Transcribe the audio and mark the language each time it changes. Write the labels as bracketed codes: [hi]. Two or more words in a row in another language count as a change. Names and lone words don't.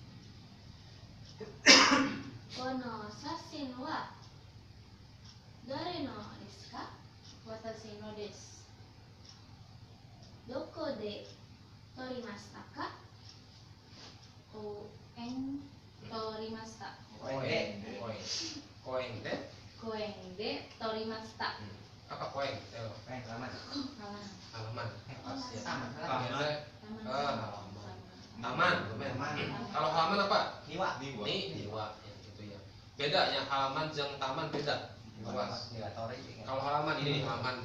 [ja] この写真は誰のですか？私のです。どこで撮りましたか？撮りました。公園で. 公園で撮りました。 [id] Apa koeng? Teo. halaman. Halaman. Taman. Biasa. Halaman. Taman. Taman. Taman. Kalau halaman apa? [ja] 庭. [id] Niwa. Ya, gitu ya. Beda ya, halaman jeung taman beda. Awas. Kalau halaman ini halaman